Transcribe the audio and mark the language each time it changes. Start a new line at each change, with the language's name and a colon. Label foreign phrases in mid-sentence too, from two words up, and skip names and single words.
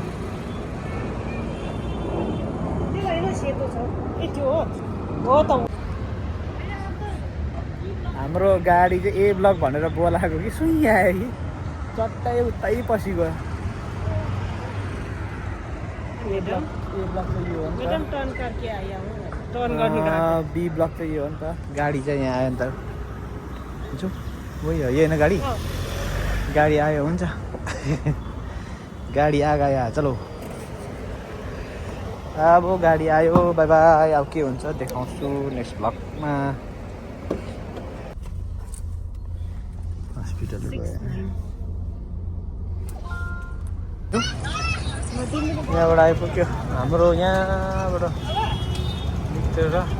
Nepali: हाम्रो गाडी चाहिँ ए ब्लक भनेर बोलाएको कि सुई आयो कि चट्टै उतै पछि गयो ए ब्लक चाहिँ यो हो नि
Hindi: मैडम टर्न करके आया हूँ टर्न
Nepali: त गर्ने बी ब्लक चाहिँ यो हो नि त गाडी चाहिँ यहाँ आयो नि त
Hindi: जो वही हो ये
Nepali: होइन गाडी गाडी आयो हुन्छ गाडी
Hindi: आ गया चलो अब
Nepali: गाडी आयो
English: bye bye
Nepali: अब के हुन्छ देखाउँछु नेक्स्ट ब्लगमा हस्पिटल गयो यहाँबाट आइपुग्यो हाम्रो यहाँबाट निस्केर